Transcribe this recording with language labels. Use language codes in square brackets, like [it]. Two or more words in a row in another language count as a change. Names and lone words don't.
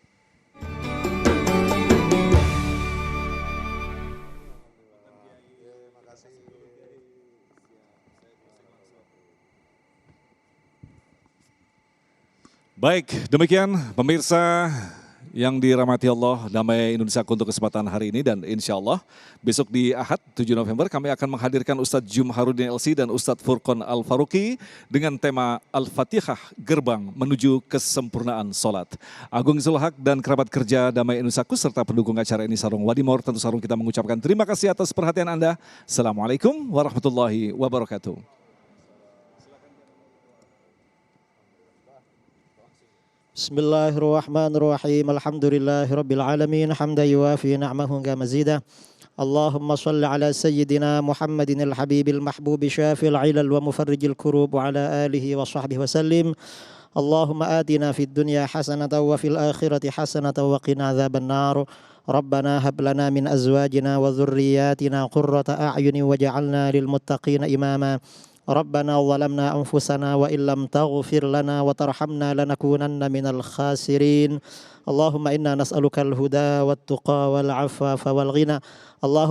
[id] Baik, demikian pemirsa yang dirahmati Allah, Damai Indonesia untuk kesempatan hari ini, dan [ar] إن شاء الله [id] besok di Ahad 7 November kami akan menghadirkan Ustadz Jumharudin LC dan Ustadz Furqon Al-Faruqi dengan tema Al-Fatihah, Gerbang Menuju Kesempurnaan Solat. Agung Zulhaq dan kerabat kerja Damai Indonesia serta pendukung acara ini Sarung Wadimor, tentu Sarung kita mengucapkan terima kasih atas perhatian Anda. [ar] السلام عليكم ورحمة الله وبركاته. بسم الله الرحمن الرحيم. الحمد لله رب العالمين حمدا يوافي نعمه ومزيده. اللهم صل على سيدنا محمد الحبيب المحبوب شافي العلل ومفرج الكروب وعلى آله وصحبه وسلم. اللهم آتنا في الدنيا حسنة وفي الآخرة حسنة وقنا عذاب النار. ربنا هب لنا من أزواجنا وذرياتنا قرة أعين واجعلنا للمتقين إماما. ربنا ظلمنا أنفسنا وإن لم تغفر لنا وترحمنا لنكونن من الخاسرين اللهم إنا نسألك الهدى والتقى والعفاف والغنى اللهم